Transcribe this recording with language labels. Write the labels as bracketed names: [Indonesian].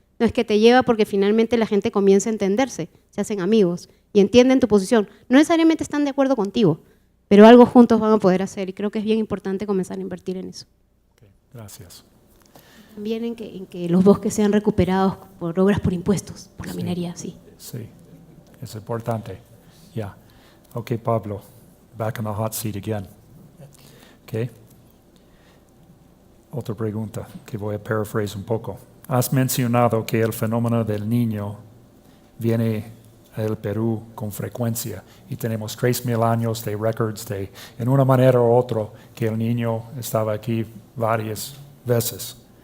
[Spanish] No, es que te lleva porque finalmente la gente comienza a entenderse, se hacen amigos y entienden tu posición. No necesariamente están de acuerdo contigo, pero algo juntos van a poder hacer y creo que es bien importante comenzar a invertir en eso. Okay, gracias. También en que los bosques sean recuperados por obras por impuestos, por la minería, sí. Sí, es importante. Yeah. [English] Okay, Pablo, back in the hot seat again. Okay. [Spanish] Otra pregunta que voy a paraphrase un poco. Has mencionado que el fenómeno del niño viene al Perú con frecuencia y tenemos 3,000 años de records de, en una manera u otra, que el niño estaba aquí varias veces.